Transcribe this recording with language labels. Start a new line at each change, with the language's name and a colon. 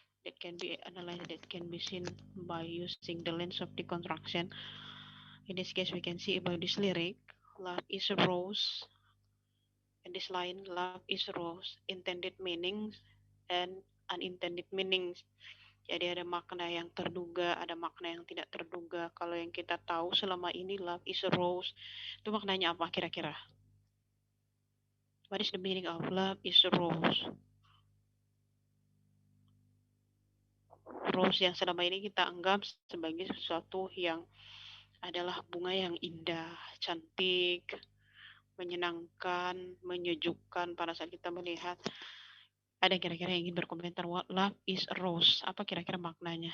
English: that can be analyzed, that can be seen by using the lens of deconstruction. In this case, we can see about this lyric, love is a rose. In this line, love is a rose, intended meanings and unintended meanings.
Indonesian: Jadi ada makna yang terduga, ada makna yang tidak terduga. Kalau yang kita tahu selama ini
English: love is a rose,
Indonesian: itu maknanya apa kira-kira?
English: What is the meaning of love is a rose?
Indonesian: Rose yang selama ini kita anggap sebagai sesuatu yang adalah bunga yang indah, cantik, menyenangkan, menyejukkan pada saat kita melihat. Ada kira-kira yang ingin berkomentar,
English: what love is a rose?
Indonesian: Apa kira-kira maknanya?